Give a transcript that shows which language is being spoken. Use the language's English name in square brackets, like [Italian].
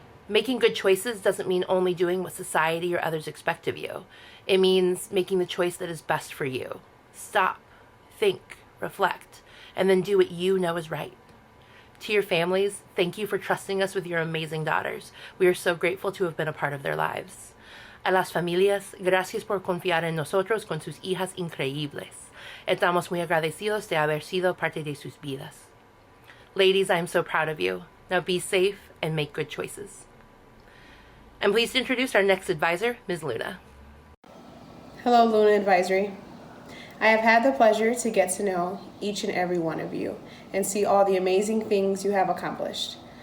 [English] Making good choices doesn't mean only doing what society or others expect of you. It means making the choice that is best for you. Stop, think, reflect, and then do what you know is right. To your families, thank you for trusting us with your amazing daughters. We are so grateful to have been a part of their lives. [Spanish] A las familias, gracias por confiar en nosotros con sus hijas increíbles. Estamos muy agradecidos de haber sido parte de sus vidas. [English] Ladies, I am so proud of you. Now be safe and make good choices. I'm pleased to introduce our next advisor, Ms. Luna. Hello, Luna Advisory. I have had the pleasure to get to know each and every one of you and see all the amazing things you have accomplished.